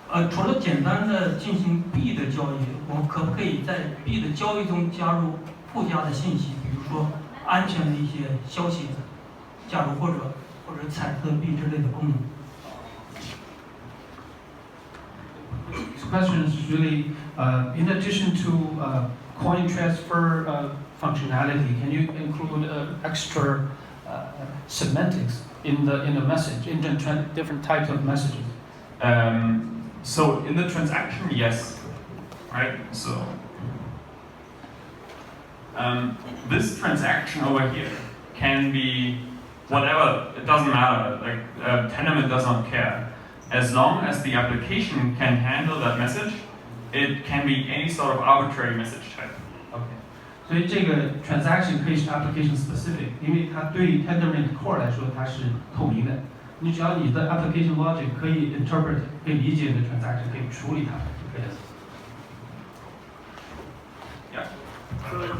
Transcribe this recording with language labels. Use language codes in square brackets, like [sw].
[zh] 除了简单的进行币的交易，我们可不可以在币的交易中加入附加的信息，比如说安全的一些消息加入，或者彩色币之类的功能？ [en] This question is really, in addition to coin transfer functionality, can you include extra semantics in the message, in the different types of messages? So in the transaction, yes, right? So this transaction over here can be whatever. It doesn't matter. Like Tendermint does not care. As long as the application can handle that message, it can be any sort of arbitrary message type. Okay. [zh] 所以这个 transaction 可以是 application specific， 因为它对于 Tendermint core 来说它是透明的。你只要你的 application logic 可以 interpret， 可以理解你的 transaction， 可以处理它就可以了。